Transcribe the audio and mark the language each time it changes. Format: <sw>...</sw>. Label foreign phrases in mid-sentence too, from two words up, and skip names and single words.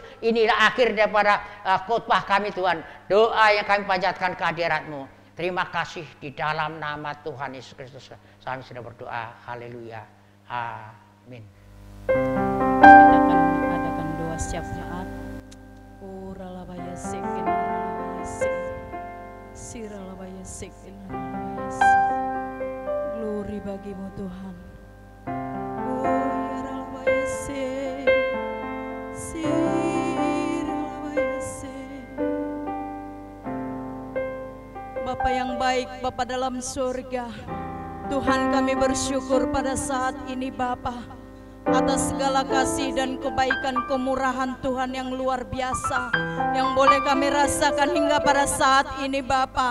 <id>Inilah akhir daripada khotbah kami Tuhan. Doa yang kami panjatkan kehadirat-Mu. Terima kasih di dalam nama Tuhan Yesus Kristus. Kami sudah berdoa. Haleluya. Amin. Kita akan adakan doa syafaat. Uralabaya sekin ralabaya sek. Siralabaya sekin ralabaya sek. Glory bagi-Mu Tuhan. Oh ralabaya sek. Siralabaya sek. Bapa yang baik, Bapa dalam surga, Tuhan kami bersyukur pada saat ini Bapa, atas segala kasih dan kebaikan kemurahan Tuhan yang luar biasa yang boleh kami rasakan hingga pada saat ini Bapa.</id>